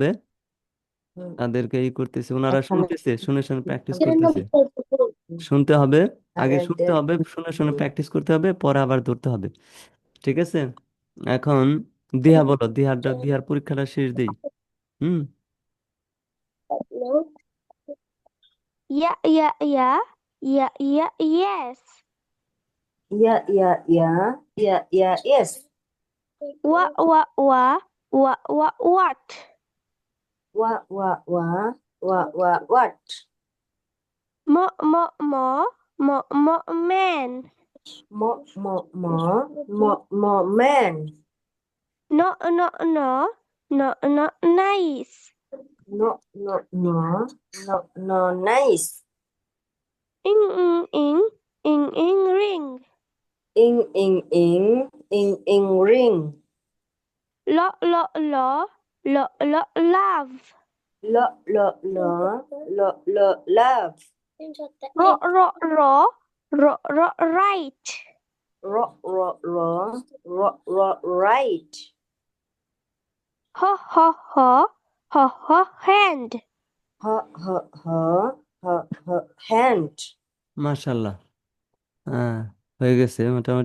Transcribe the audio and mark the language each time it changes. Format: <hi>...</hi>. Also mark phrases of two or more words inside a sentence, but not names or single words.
<bn>হুম, তাদেরকে করতেছে, ওনারা এখানে শুনতেছে, শুনে শুনে প্র্যাকটিস করতেছে। শুনতে হবে, আগে শুনতে হবে, শুনে শুনে প্র্যাকটিস করতে হবে, পরে আবার ধরতে হবে। ঠিক আছে? এখন দিহা বলো, দিহার পরীক্ষাটা শেষ দেই। হুম।</bn> <en>Yeah, yeah, yeah. Yeah, yeah, yes.</en> <bn>ইয়া ইয়া ইয়া ইয়া ইয়া ইয়েস।</bn> <en>What, what?</en> <bn>ওয়া ওয়া ওয়া ওয়া ওয়া হোয়াট।</bn> <en>Man.</en> <bn>ম ম ম ম ম ম্যান।</bn> <en>No, no, no. No, no, nice.</en> <bn>ন ন ন ন ন নাইস।</bn> <en>Ring.</en> <bn>ইং ইং ইং ইং ইং রিং।</bn> <en>Love.</en> <bn>ল ল ল ল ল লাভ।</bn> <en>Right.</en> <bn>র র র র র রাইট।</bn> <en>Hand.</en> <bn>হ হ হ হ হ হ্যান্ড। মাশাল্লাহ। হ্যাঁ, হয়ে গেছে মোটামুটি।</bn>